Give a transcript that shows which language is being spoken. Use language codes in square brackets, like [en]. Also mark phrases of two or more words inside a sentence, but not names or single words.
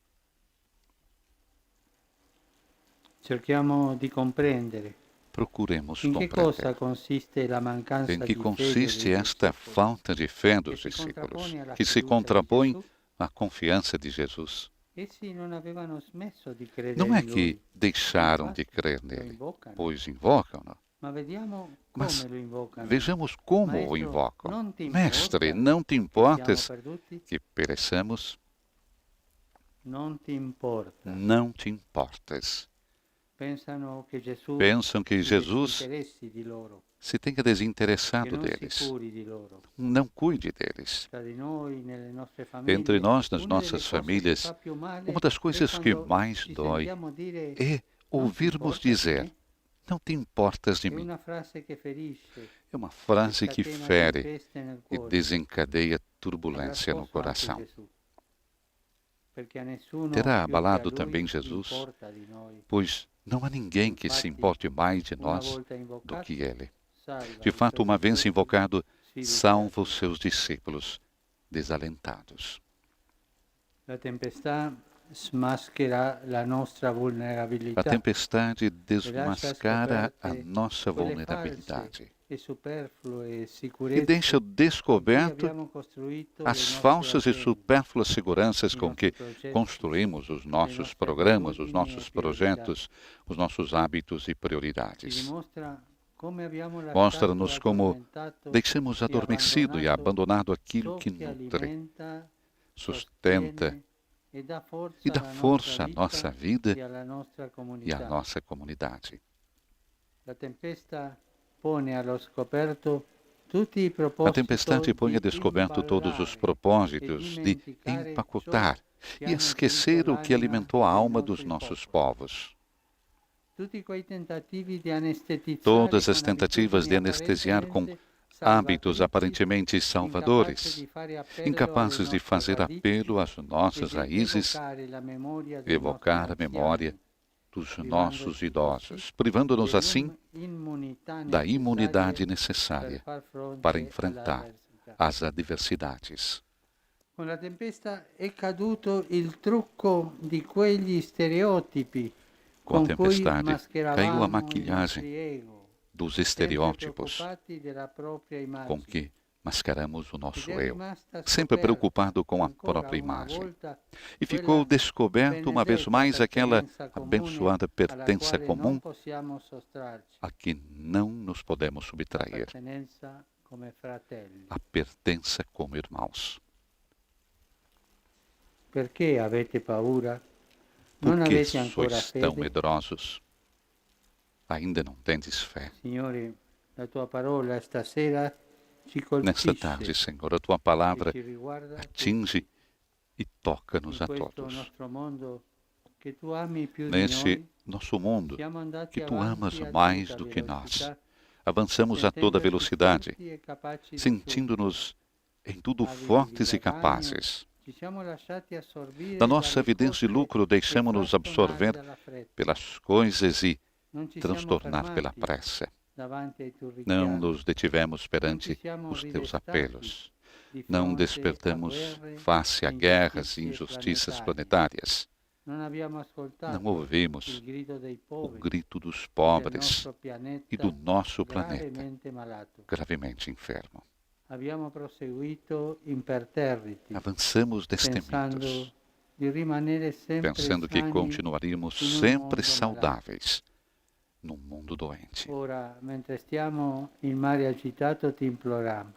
[it] Cerchiamo di comprendere [pt] Procuremos [it] in che cosa [pt] compreender. [it] consiste la mancanza [pt] Em que [it] di fede [pt] consiste [it] dei [pt] esta [it] discepoli, [pt] falta de fé dos [it] che si [pt] discípulos, [it] contrappone alla [pt] que se [it] fiducia di [pt] contrapõe [it] Gesù? [pt] à confiança de Jesus? [it] Essi non avevano smesso di credere [pt] Não é [it] in [pt] que [it] Lui, [pt] deixaram de [it] infatti [pt] crer [it] lo [pt] nele, [it] invocano. [pt] pois invocam-no. [it] Ma vediamo [pt] Mas [it] come lo invocano. [pt] vejamos como o [it] Maestro, [pt] invocam. [it] non ti [pt] Mestre, [it] importa [pt] não te [it] che [pt] importas [it] siamo perduti? [pt] que pereçamos? [it] Non ti importa. [pt] Não te importas. [it] Pensano che Gesù [pt] Pensam que [it] si [pt] Jesus [it] disinteressi di loro, [pt] se tenha [it] che [pt] desinteressado [it] non si [pt] deles. [it] curi di loro. [pt] Não cuide deles. [it] Tra di noi, nelle nostre famiglie, [pt] Entre nós, nas [it] una delle [pt] nossas [it] cose che [pt] famílias, [it] fa più male [pt] uma das [it] è [pt] coisas que [it] quando [pt] mais [it] ci [pt] dói [it] sentiamo dire [pt] é ouvirmos dizer: não te importas de [it] è [pt] mim. [it] una frase che ferisce, [pt] É uma frase que [it] scatena [pt] fere [it] tempeste nel [pt] e [it] cuore. [pt] desencadeia [it] E [pt] turbulência no [it] rascosa anche [pt] coração. [it] Gesù, perché a nessuno [pt] Terá [it] più che a [pt] abalado [it] lui [pt] também Jesus, [it] importa di noi. [pt] pois não há ninguém que se importe mais de [it] Una [pt] nós [it] volta [pt] do [it] invocato, [pt] que Ele. [it] salva [pt] De [it] i [pt] fato, [it] suoi [pt] uma vez [it] discepoli [pt] invocado, [it] sfiduciati. [pt] salva os seus discípulos desalentados. [it] La tempestà smaschera la nostra [pt] A [it] vulnerabilità [pt] tempestade [it] e lascia [pt] desmascara a [it] scoperte [pt] nossa [it] quelle [pt] vulnerabilidade [it] false e superflue [pt] e [it] sicurezze [pt] deixa [it] con cui [pt] descoberto [it] abbiamo costruito le [pt] as [it] nostre [pt] falsas e [it] attese, [pt] supérfluas seguranças [it] i [pt] com [it] nostri [pt] que [it] progetti, [pt] construímos os nossos [it] nostre [pt] programas, os [it] abitudini [pt] nossos [it] e priorità. [pt] projetos, os nossos hábitos e [it] Ci [pt] prioridades. [it] dimostra come abbiamo [pt] Mostra-nos [it] lasciato [pt] como [it] addormentato [pt] deixamos adormecido e abandonado aquilo [it] ciò [pt] que [it] che nutre, [pt] alimenta, sustenta [it] sostiene e dà [pt] e dá força à [it] alla [pt] nossa vida [it] e alla nostra [pt] e à [it] comunità. [pt] nossa comunidade. [it] La tempesta pone allo scoperto tutti i [pt] A [it] propositi [pt] tempestade põe a descoberto todos os propósitos de empacotar e esquecer o que alimentou a alma dos nossos povos. Todas as tentativas de anestesiar com hábitos aparentemente salvadores, incapazes de fazer apelo às nossas raízes, evocar a memória dos nossos idosos, privando-nos assim da imunidade necessária para enfrentar as adversidades. [it] Con la tempesta è caduto il trucco di quegli stereotipi [pt] Com a [it] con cui [pt] tempestade, caiu a [it] mascheravamo i [pt] maquilhagem [it] nostri ego, [pt] dos [it] sempre [pt] estereótipos [it] preoccupati della propria [pt] com [it] immagine. [pt] que mascaramos o nosso [it] Ed è [pt] eu, [it] rimasta [pt] sempre [it] scoperta [pt] preocupado com a [it] ancora [pt] própria [it] una [pt] imagem. [it] volta [pt] E ficou [it] quella [pt] descoberto uma vez [it] benedetta [pt] mais aquela [it] pertenenza comune [pt] abençoada [it] alla [pt] pertença [it] quale [pt] comum [it] non possiamo sottrarci, [pt] a que não nos podemos [it] la [pt] subtrair, [it] pertenenza come fratelli. [pt] a pertença como irmãos. [it] Perché avete paura? [pt] Por [it] Non [pt] que [it] avete ancora [pt] sois tão [it] fede? [pt] medrosos? Ainda não tendes fé. [it] Signore, la tua parola stasera ci [pt] Nesta [it] colpisce [pt] tarde, Senhor, a tua [it] e [pt] palavra [it] ci riguarda tutti. [pt] atinge e toca-nos [it] In [pt] a [it] questo [pt] todos. [it] nostro mondo che tu ami più di [pt] Neste [it] noi, [pt] nosso mundo [it] siamo andati [pt] que tu [it] avanti [pt] amas [it] a [pt] mais [it] tutta [pt] do que nós, [it] velocità, [pt] avançamos a toda [it] sentendoci [pt] velocidade, [it] forti e capaci di [pt] sentindo-nos em tudo [it] Avi di [pt] fortes e [it] guadagno, [pt] capazes. [it] ci siamo lasciati assorbire [pt] Da nossa [it] dalle [pt] avidez de [it] cose [pt] lucro, [it] che [pt] deixamos-nos [it] fanno male [pt] absorver [it] dalla fretta. [pt] pelas coisas e [it] Non ci siamo [pt] transtornar pela [it] fermati [pt] pressa. [it] davanti ai tuoi [pt] Não [it] richiami. [pt] nos detivemos [it] Non ci [pt] perante [it] siamo [pt] os teus [it] ridestati [pt] apelos. [it] di [pt] Não [it] fronte a [pt] despertamos [it] guerre, [pt] face a guerras e [it] ingiustizie [pt] injustiças planetárias. planetárias. [it] Non abbiamo ascoltato [pt] Não ouvimos [it] il grido dei [pt] o [it] poveri [pt] grito dos [it] del [pt] pobres [it] nostro pianeta [pt] e do nosso planeta, [it] gravemente malato. [pt] gravemente enfermo. [it] Abbiamo proseguito imperterriti, [pt] Avançamos destemidos, [it] pensando di rimanere sempre [pt] pensando que [it] sani [pt] continuaríamos [it] in un [pt] sempre [it] mondo [pt] saudáveis num mundo doente. [it] Ora, mentre stiamo in mare agitato, ti imploriamo.